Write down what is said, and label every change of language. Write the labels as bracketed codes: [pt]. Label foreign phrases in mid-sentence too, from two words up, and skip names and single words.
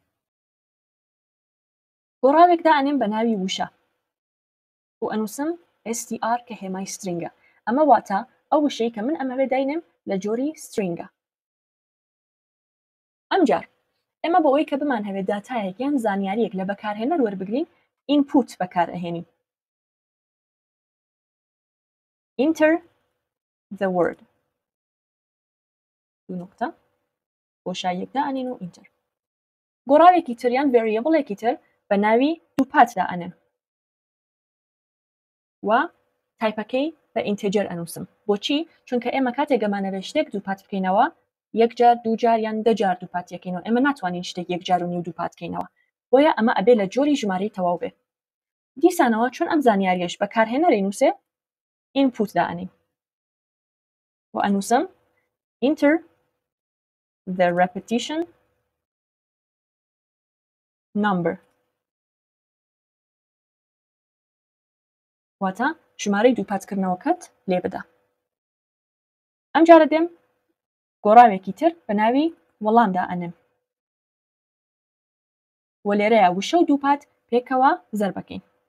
[ckb] گۆڕاوێک دائەنێم بە ناوی وشە و ئەنووسم str کە هێمای stringە ئەمە واتە ئەو وشەی کە من ئەمەوێ داینم لە جۆری stringە ئەمجار ئێمە بۆ ئەوەی کە بمان هەوێت داتایەک یان زانیاریەک لە بەکارهێنەر وەربگرین input بەکار ئەهێنین [en] enter the word [ckb] دوو نقطە بۆشاییەک دائەنین و enter گۆڕاوێکی تر یان variableێکی تر بە ناوی دووپات دائەنێن و تایپەکەی بە ئینتێجەر ئەنووسم بۆچی چونکە ئێمە کاتێک گەمانەوێت شتێک دووپات بکەینەوە یەک جار دوو جار یان دە جار دووپات یەکەینەوە ئێمە ناتوانین شتێک یەک جار و نیو دووپات بکەینەوە بۆیە ئەمە ئەبێ لە جۆری ژمارەی تەواو بێ دیسانەوە چون ئەم زانیاریەش بەکارهێنەرەی نووسێ input دائەنین و ئەنووسم [en] enter the repetition number [ckb] واتە ژمارەی دووپاتکردنەوەکەت لێ بدە ئەم جارە دێم گۆڕاوێکی تر بە ناوی وەڵام دائەنێم و لێرەیە وشە و دووپات پێکەوە زەر بکەین